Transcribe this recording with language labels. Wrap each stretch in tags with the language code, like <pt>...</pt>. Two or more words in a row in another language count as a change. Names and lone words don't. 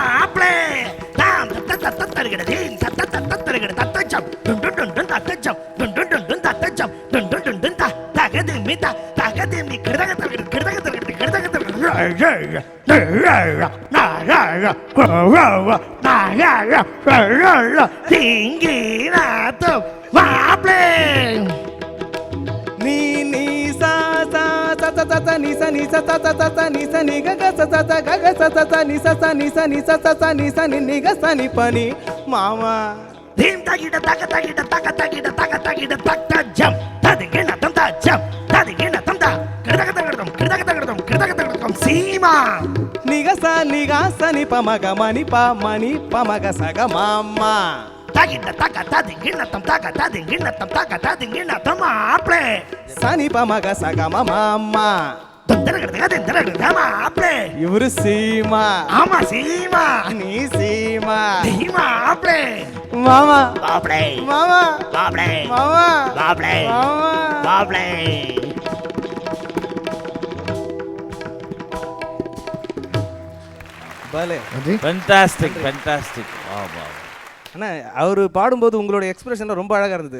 <en>play tam ta ta ta ta ta din ta ta ta ta ta ta ta jump dun dun dun dun ta ta jump dun dun dun dun ta ta jump dun dun dun dun ta ta ga din mi ta ga din mi kirdaga ta kirdaga ta kirdaga ta na ya ya na ya ya dingi na to ma play ni ni sa sa sa sa sa sa ni sa sa sa sa sa ni sa ni ga ga sa sa sa ga ga sa sa sa ni sa sa ni sa ni sa sa sa ni sa ni ga sa ni pa ni mama dim ta gida ta ta gida ta ta gida ta ta gida ta ta jump ta dingi na tam ta jump ta dingi na tam ta kirdaga ta kirdaga sima ni ga sa ni pa ma ga ma ni pa ma ga sa ga mama tagina taga ta dingina tam taga ta dingina tam taga ta dingina tam aple sani pa ma ga sa ga ma mama ma aple ivaru seema ama seema ni seema seema aple mama aple mama aple mama aple mama aple bale fantastic fantastic ஆமா</en> <ta>அண்ணா அவர் பாடும்போது உங்களோட எக்ஸ்பிரஷன் ரொம்ப அழகா இருந்தது</ta>